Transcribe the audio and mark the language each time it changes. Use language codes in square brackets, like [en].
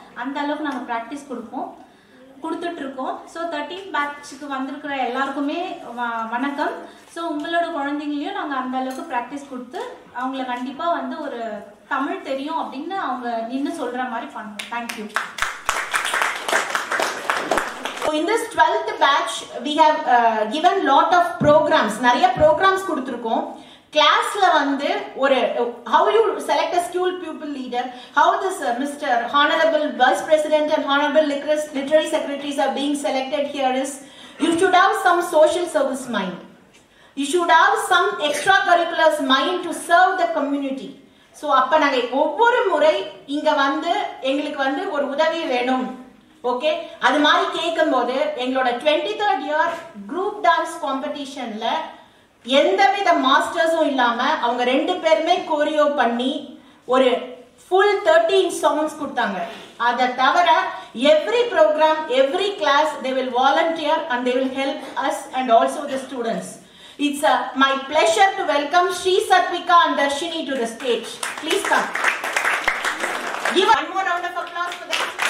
[ta] அந்த அளவுக்கு நாங்கள் ப்ராக்டிஸ் கொடுத்துட்ருக்கோம். ஸோ 13th பேட்சுக்கு வந்திருக்கிற எல்லாருக்குமே வணக்கம். ஸோ உங்களோட குழந்தைங்களையும் நாங்கள் அந்த அளவுக்கு ப்ராக்டிஸ் கொடுத்து அவங்கள கண்டிப்பாக வந்து ஒரு தமிழ் தெரியும் அப்படின்னு அவங்க நின்று சொல்கிற மாதிரி பண்ணுவோம். [en] Thank you. So in this 12th batch, we have given lot of programs. [ta] நிறைய programs கொடுத்திருக்கோம். கிளாஸ்ல வந்து ஒரு [en] how you select a school pupil leader, how this Mr. Honorable Vice President and Honorable Literary Secretaries are being selected here is, you should have some social service mind. You should have some extracurriculars mind to serve the community. [ta] So அப்ப நாங்க ஒவ்வொரு முறை இங்க வந்து எங்களுக்கு வந்து ஒரு உதவி வேணும், ஓகே, அது மாதிரி கேட்கும்போது எங்களோட 23rd year குரூப் டான்ஸ் காம்படிஷன்ல எந்தவித மாஸ்டர்ஸும் இல்லாம அவங்க 2 பேருமே கோரியோ பண்ணி ஒரு ஃபுல் 13 சாங்ஸ் கொடுத்தாங்க. அதை தவிர [en] Every programme, every class they will volunteer and they will help us and also the students. It's my pleasure to welcome Sri Satvika and Darshini to the stage. Please come. Give one more round of applause for them.